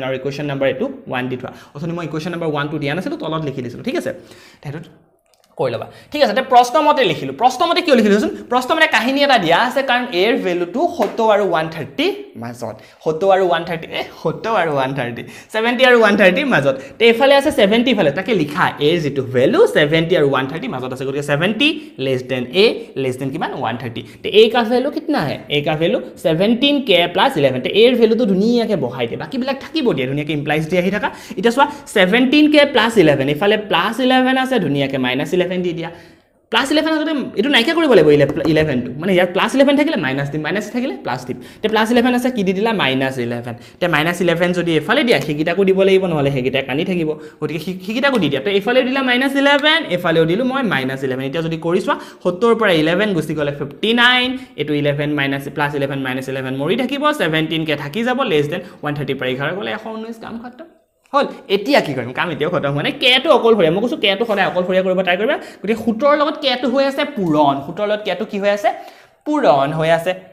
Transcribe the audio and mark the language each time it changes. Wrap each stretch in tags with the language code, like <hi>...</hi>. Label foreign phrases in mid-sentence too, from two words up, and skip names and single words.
<as>আৰু</as> <en>equation number</en> <as>এইটো 1 দি থোৱা অথনি মই</as> <en>equation number</en> <as>1 টো দিয়া নাছিলো তলত লিখি দিছিলো ঠিক আছে সেইটো কৰি ল'বা ঠিক আছে তে প্ৰশ্নমতে লিখিলো প্ৰশ্নমতে কিয় লিখিলোচোন প্ৰশ্নমতে কাহিনী এটা দিয়া আছে কাৰণ এৰ ভ্যালুটো 70 আৰু 130 মাজত 70 আৰু 130 70 আৰু 130 70 আৰু 130 মাজত তে ইফালে আছে 70 ইফালে তাকে লিখা এৰ যেটো ভ্যালু 70 আৰু 130 মাজত আছে গতিকে 70</as> <en>less than a less than</en> <as>किमान 130 তে</as> <hi>a का वैल्यू कितना है a का वैल्यू</hi> <as>17k + 11 তে এৰ ভ্যালুটো ধুনীয়াকে বহাই দে বাকি বিলাক থাকিব দিয়া ধুনীয়াকে ইমপ্লাইজ দি আহি থাকা এটা চোৱা 17k + 11 ইফালে +11 আছে ধুনীয়াকে -11 দি দিয়া +11 আছে এটো নাইকা কৰিব লাগিব 11 টো মানে ইয়াৰ +11 থাকিলে মাইনাস দিম মাইনাস থাকিলে প্লাস দিম তে +11 আছে কি দি দিলা -11 তে -11 যদি এফালে দিয়া হেগিটাকো দিব লাগিব নহলে হেগিটা কানি থাকিব গতিকে হেগিটাকো দি দিয়া তে এফালে দিলা -11 এফালেও দিলো মই -11 এতিয়া যদি কৰিছোৱা 70 ৰ পৰা 11 গুছি গলে 59 এটো 11 +11 -11 মৰি থাকিব 17k থাকি যাব</as> <en>less than</en> <as>130 পৰা 11 গলে 119 কাম খতম হল এতিয়া কি কৰিম কাম এতিয়াও খতম মানে কেটো অকলফৰীয়া মই কৈছো কেটো সদায় অকলফৰীয়া কৰিব ট্ৰাই কৰিবা গতিকে 17 ৰ লগত কেটো হৈ আছে পূৰণ 17 ৰ লগত কেটো কি হৈ আছে পূৰণ হৈ আছে</as>